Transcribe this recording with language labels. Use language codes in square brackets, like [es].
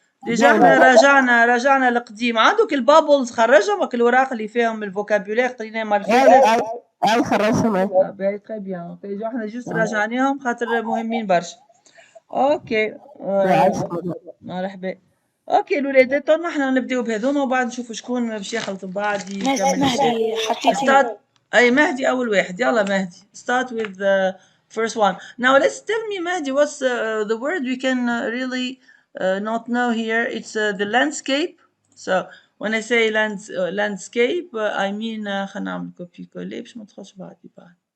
[ar] ديجا احنا راجعنا القديم. عندك البابلز خرجهم وك الوراق اللي فيهم الفوكابولير قريناه المره اللي فاتت. اي خرجتهم. باهي تري بيان. ديجا احنا جوست راجعناهم خاطر مهمين برشا. اوكي مرحبا. اوكي الوليدات تو احنا نبداو بهذوما وبعد نشوفوا شكون باش يخلط بعض يكمل. مهدي حطيتي [en] Start. [ar] أي مهدي أول واحد. يلا مهدي. [en] Start with the first one. Now let's tell me Mehdi, what's the word we can really not know here. It's the landscape. So when I say landscape I mean [ar] خلينا نعمل كوبي كولي باش ما تخش بعدي بعد.